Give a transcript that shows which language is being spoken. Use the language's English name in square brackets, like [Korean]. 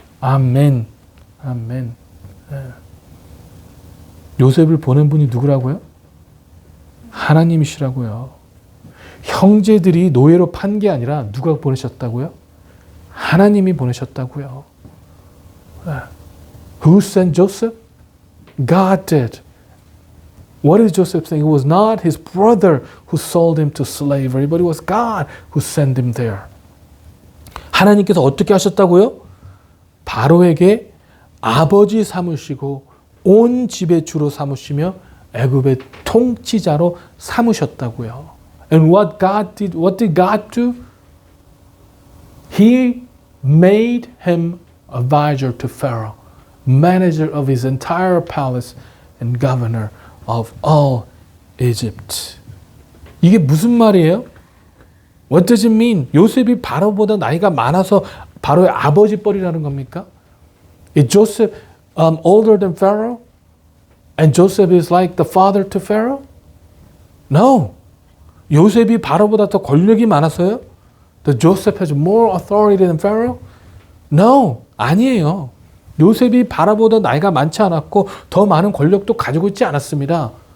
[English] Amen. Amen. [Korean] 요셉을 보낸 분이 누구라고요? 하나님이시라고요. 형제들이 노예로 판 게 아니라 누가 보내셨다고요? 하나님이 보내셨다고요. [English] Who sent Joseph? God did. What is Joseph saying? It was not his brother who sold him to slavery, but it was God who sent him there. [Korean] 하나님께서 어떻게 하셨다고요? 바로에게 아버지 삼으시고 온 집의 주로 삼으시며 애굽의 통치자로 삼으셨다고요. [English] And what did God do? He made him advisor to Pharaoh, manager of his entire palace and governor of all Egypt. [Korean] 이게 무슨 말이에요? [English] What does it mean? [Korean] 요셉이 바로보다 나이가 많아서 바로의 아버지 뻘이라는 겁니까? [English] Is Joseph older than Pharaoh? And Joseph is like the father to Pharaoh? No. [Korean] 요셉이 바로보다 더 권력이 많아서요? [English] Does Joseph has more authority than Pharaoh? No. [Korean] 아니에요. 요셉이 바로보다 나이가 많지 않았고 더 많은 권력도 가지고 있지 않았습니다.